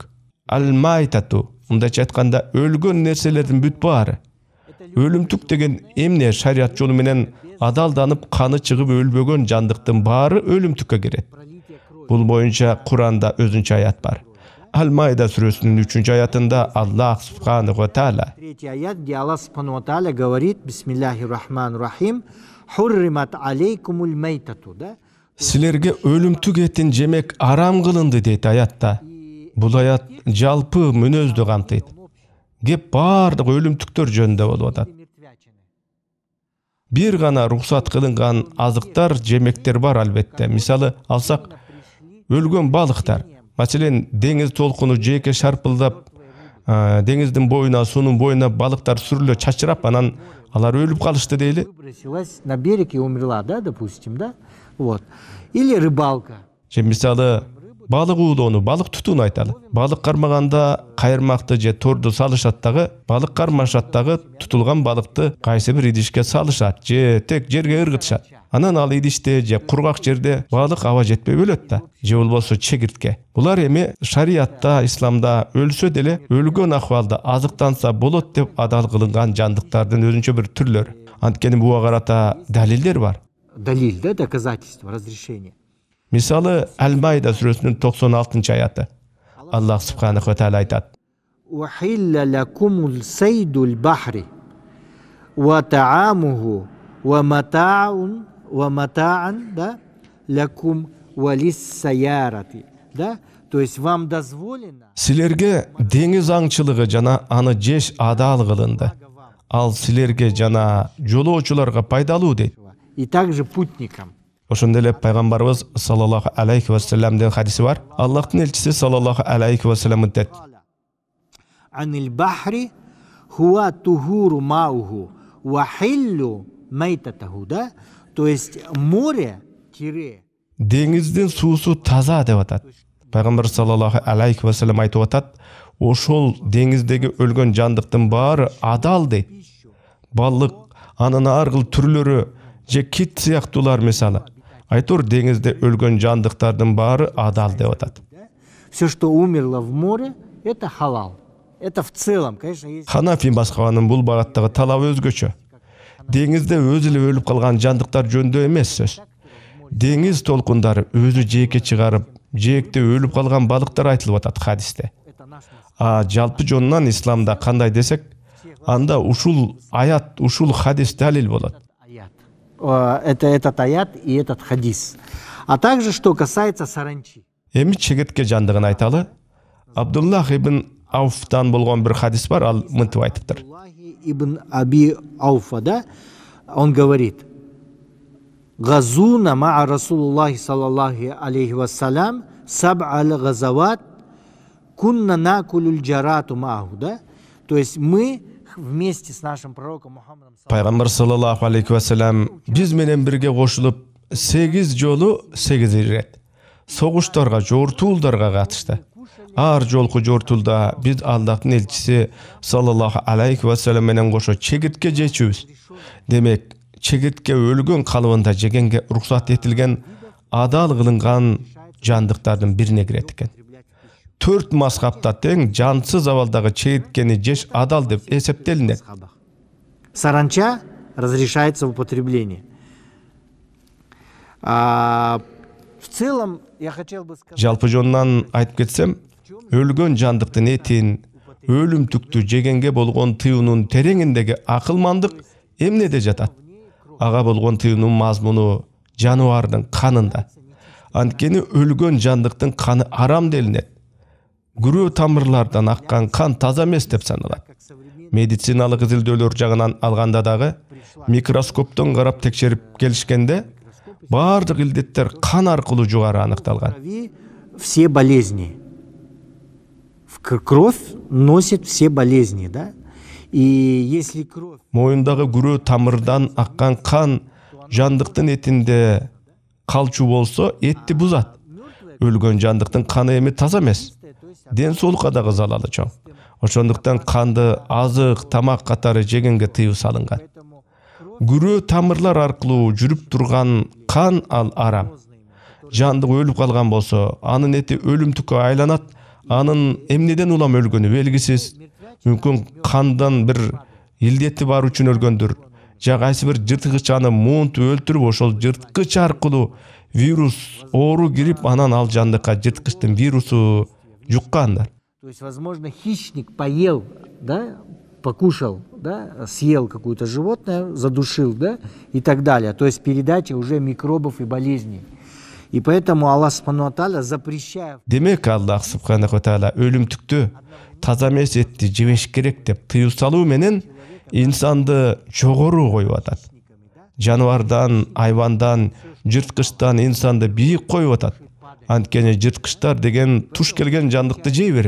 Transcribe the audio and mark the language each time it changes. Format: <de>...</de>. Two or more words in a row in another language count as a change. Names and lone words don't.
<ky>Ал-майтату, мындайча айтканда өлгөн нерселердин бүт баары. Өлүмтүк деген эмне? Шарият жолу менен адалданып каны чыгып өлбөгөн жандыктын баары өлүмтүккө кирет. Бул боюнча Куранда өзүнчө аят бар. Ал-Майда сүрөсүнүн 3-чү аятында</ky> <ar>الله سبحانه وتعالى</ar> <ru>3-й аят, где</ru> <ar>الله سبحانه وتعالى</ar> <ru>говорит:</ru> <ar>بسم الله الرحمن الرحيم, حرمت عليكم الميتة, да?</ar> <ky>Силерге өлүмтүк этин жемек арам кылынды дейт аятта. Бул аят жалпы мүнөздү камтыйт. Кеп бардык өлүмтүктөр жөнүндө болуп атат. Бир гана уруксат кылынган азыктар, жемектер бар албетте. Мисалы алсак, өлгөн балыктар. Маселен, деңиз толкуну жеке шарпылдап, деңиздин боюна, суунун боюна балыктар сүрүлө чачырап, анан алар өлүп калышты дейли.</ky> <ru>Выбросилась на берег и умерла, да, допустим, да? Вот. Или рыбалка.</ru> <ky>Же мисалы балык уулоону, балык тутууну айталы. Балык кармаганда кайырмакты же торду салышат дагы, балык кармашат дагы, тутулган балыкты кайсы бир идишке салышат же тек жерге ыргытышат. Анан ал идиште же кургак жерде балык аба жетпей өлөт да, же болбосо чегиртке. Булар эми шариатта, исламда өлсө деле өлгөн акыбалда азыктанса болот деп адал кылынган жандыктардын өзүнчө бир түрлөрү. Анткени буга карата далилдер бар.</ky> <ru>Далиль, да, доказательство, разрешение.</ru> <ky>Мисалы Аль-Майда сүрөсүнүн 96 аяты.</ky> <ar>الله سبحانه وتعالى</ar> <ky>айтат:</ky> <ar>«أحل لكم صيد البحر وطعامه ومتاعا, да, لكم وللسيارة».</ar> <ru>Да? То есть вам дозволено.</ru> <ky>Силерге деңиз аңчылыгы жана аны жеш адал кылынды. Ал силерге жана жолоочуларга пайдалуу дейт.</ky> <ru>И также путникам.</ru> <ky>Ошондой эле пайгамбарыбыз</ky> <ar>صلى الله عليه وسلم</ar> <ky>хадиси бар. Аллахтын элчиси</ky> <ar>صلى الله عليه وسلم</ar> <ky>айтат:</ky> <ar>عن البحر هو الطهور ماؤه والحل ميتته, да?</ar> <ru>То есть море тире.</ru> <ky>Деңиздин суусу таза деп атат. Пайгамбар</ky> <ar>صلى الله عليه وسلم</ar> <ky>айтып атат: ошол деңиздеги өлгөн жандыктын баары адал дейт. Балык, анын ар кыл түрлөрү же кит сыяктуулар мисалы. Айтор деңизде өлгөн жандыктардын баары адал деп атат.</ky> <ru>Все, что умерло в море, это халал. Это в целом, конечно, есть.</ru> <ky>Ханафи мазхабынын бул багаттагы талабы өзгөчө. Деңизде өзү эле өлүп калган жандыктар жөнүндө эмес сөз. Деңиз толкундары өзү жээкке чыгарып, жээкте өлүп калган балыктар айтылып атат хадисте. Жалпы жонунан исламда кандай десек, анда ушул аят, ушул хадис далил болот.</ky> <ru>Это этот аят и этот хадис. А также, что касается саранчи.</ru> <ky>Эми чегетке жандыгын айталы. Абдуллах ибн Ауфтан болгон бир хадис бар, ал мынтип айтыптыр. Ибн Аби Ауфа,</ky> <ru>да, он говорит:</ru> <ar>«غزونا مع رسول الله صلى الله عليه وسلم سبع غزوات كنا نأكل الجراد معه», да?</ar> <ru>То есть мы вместе с нашим пророком Мухаммадом</ru> <ky>Пайгамбар</ky> <ar>صلى الله عليه وسلم</ar> <ky>биз менен бирге кошулуп 8 жолу 8 ирет согуштарга, жортуулдарга катышты. Ар жолку жортуулда биз Аллахтын элчиси</ky> <ar>صلى الله عليه وسلم</ar> <ky>менен кошо чегиртке жечүбүз. Демек, чегиртке өлгөн калыбында жегенге уруксат этилген адал кылынган жандыктардын бирине кирет экен. 4 мазхабта тең жансыз абалдагы чегирткени жеш адал деп эсептелинет.</ky> <ru>Саранча разрешается в употреблении. В целом, я хотел бы сказать...</ru> <ky>Жалпы жонунан айтып кетсем, өлгөн жандыктын этин, өлүмтүктү жегенге болгон тыюунун тереңиндеги акылмандык эмнеде жатат? Ага болгон тыюунун мазмуну жаныбардын канында. Анткени өлгөн жандыктын каны арам делинет. Күрөө тамырлардан аккан кан таза эмес деп саналат. Медициналык изилдөөлөр жагынан алганда дагы микроскоптон карап текшерип келишкенде баардык илдеттер кан аркылуу жугары аныкталган.</ky> <ru>Все болезни. Кровь носит все болезни, да? И если кровь...</ru> <ky>Моюндагы күрөө тамырдан аккан кан жандыктын этинде калчу болсо, этти бузат. Өлгөн жандыктын каны эми таза эмес. Ден соолукка дагы залалы чоң. Ошондуктан канды азык, тамак катары жегенге тыюу салынган. Күрөө тамырлар аркылуу жүрүп турган кан ал арам. Жандык өлүп калган болсо, анын эти өлүмтүккө айланат. Анын эмнеден улам өлгөнү белгисиз. Мүмкүн кандан бир илдети бар үчүн өлгөндүр. Же кайсы бир жырткыч аны муунтуп өлтүрүп, ошол жырткыч аркылуу вирус оору кирип, анан ал жандыкка жырткычтын вирусу жуккандар.</ky> <ru>То есть, возможно, хищник поел, да, покушал, да, съел какое-то животное, задушил, да, и так далее. То есть передача уже микробов и болезней. И поэтому</ru> <ar>الله سبحانه وتعالى,</ar> <ru>запрещая...</ru> <ky>Демек</ky> <ar>الله سبحانه وتعالى</ar> <ky>өлүмтүктү, таза эмес этти жебеш керек деп тыюу салуу менен инсанды жогору коюп атат. Жаныбардан, айвандан, жырткычтан инсанды бийик коюп атат. Анткени жырткычтар деген туш келген жандыкты жей берет.</ky>